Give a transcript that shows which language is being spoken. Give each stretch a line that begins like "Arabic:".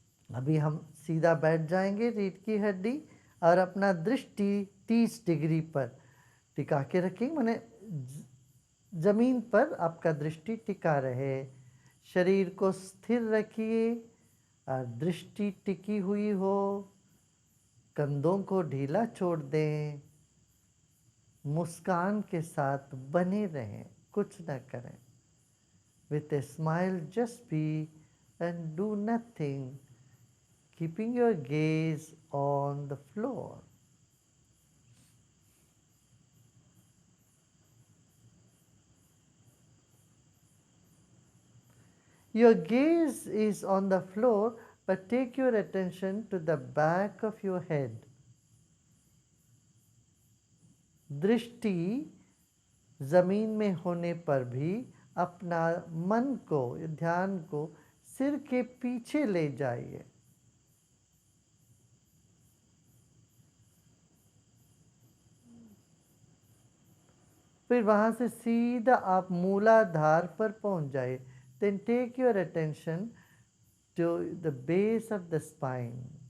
Hindi: अभी हम सीधा बैठ जाएंगे रीढ़ की हड्डी और अपना दृष्टि 30 डिग्री पर टिका के रखेंगे, माने जमीन पर आपका दृष्टि टिका रहे। शरीर को स्थिर रखिए और दृष्टि टिकी हुई हो। कंधों को ढीला छोड़ दें। मुस्कान के साथ बने रहें, कुछ न करें।
English: With a smile, just be and do nothing, keeping your gaze on the floor. Your gaze is on the floor, but take your attention to the back of your head.
Hindi: दृष्टि जमीन में होने पर भी अपना मन को, ध्यान को सिर के पीछे ले जाइए। फिर वहां से सीधा आप मूलाधार पर पहुंच जाइए।
English: Then take your attention to the base of the spine.